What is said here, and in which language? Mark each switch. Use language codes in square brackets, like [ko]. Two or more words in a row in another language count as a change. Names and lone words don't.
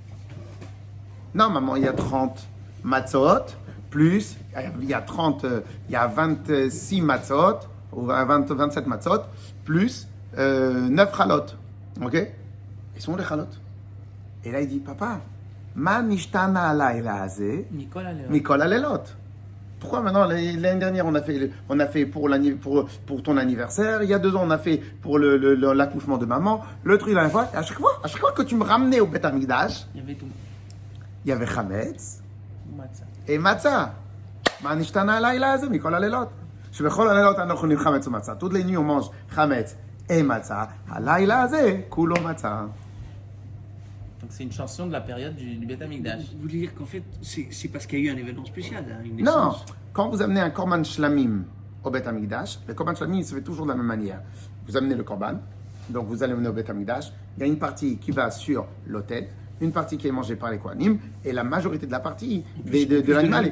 [fr] Non, maman, il y a 30 matzot, plus, il y a 26 matzot, ou 27 matzot, plus 9 chalot. Ok? Ils sont où les chalot? Et là, il dit, papa, [he] מה נשתנה הלילה הזה, מכל הלילות. [fr] Pourquoi maintenant, l'année dernière, on a fait pour ton anniversaire, il y a 2 ans, on a fait pour l'accouchement de maman, le truc la dernière fois, à chaque fois que tu me ramenais au Beth Amikdash, Il y avait tout. il y avait chametz Matzah. et matzah. [he] מה נשתנה הלילה הזה, מכל הלילות. שבכל הלילות אנו אוכלים חמץ ומצה. [fr] Toutes les nuits, on mange chametz et matzah. [he] הלילה הזה, כולו מצה. [fr] Donc c'est une chanson de la période du Beth Amikdash. Vous voulez dire qu'en fait, c'est parce qu'il y a eu un événement spécial, hein, une Non, naissance. quand vous amenez un [he] קרבן שלמים [fr] au Beth Amikdash, le [he] קרבן שלמים [fr] il se fait toujours de la même manière. Vous amenez le korban, donc vous allez amener au Beth Amikdash. Il y a une partie qui va sur l'autel, une partie qui est mangée par les Kohanim, et la majorité de la partie de l'animal.